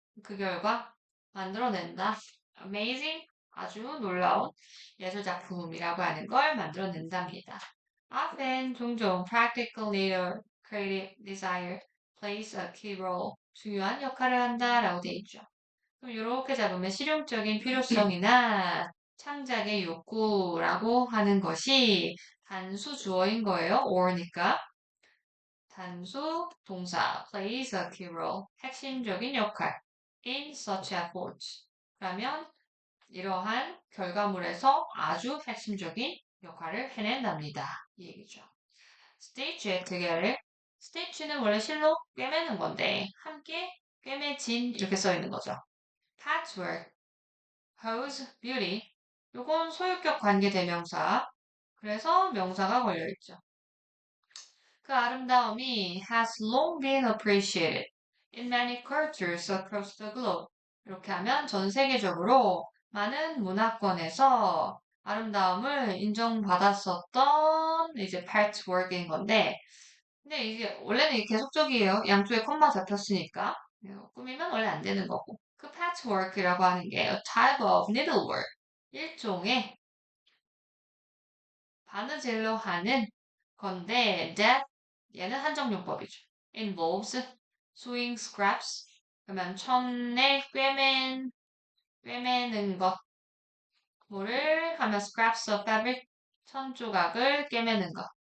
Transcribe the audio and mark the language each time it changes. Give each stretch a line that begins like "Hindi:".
Korean: 그 결과 만들어낸다. Amazing 아주 놀라운 예술작품이라고 하는 걸 만들어낸답니다.
English: Often
Korean: 종종
English: practical need or creative desire plays a key role
Korean: 중요한 역할을 한다라고 돼 있죠. 그럼 이렇게 잡으면 실용적인 필요성이나 창작의 욕구라고 하는 것이 단수 주어인 거예요. or니까. 단수 동사
English: plays a key role
Korean: 핵심적인 역할
English: in such efforts
Korean: 그러면 이러한 결과물에서 아주 핵심적인 역할을 해낸답니다. 이 얘기죠.
English: stitch it together
Korean: stitch는 원래 실로 꿰매는 건데 함께 꿰매진 이렇게 써 있는 거죠.
English: patchwork, hose, beauty
Korean: 요건 소유격 관계 대명사 그래서 명사가 걸려있죠. 그 아름다움이
English: has long been appreciated in many cultures across the globe.
Korean: 이렇게 하면 전 세계적으로 많은 문화권에서 아름다움을 인정받았었던 이제 patchwork인 건데, 근데 이게 원래는 이게 계속적이에요. 양쪽에 콤마 잡혔으니까. 꾸미면 원래 안 되는 거고.
English: 그 patchwork이라고 하는 게 a type of needlework.
Korean: 일종의 바느질로 하는 건데 that 얘는 한정용법이죠.
English: involves sewing scraps
Korean: 그러면 천에 꿰매는 것 뭐를 하면
English: scraps of fabric
Korean: 천 조각을 꿰매는 것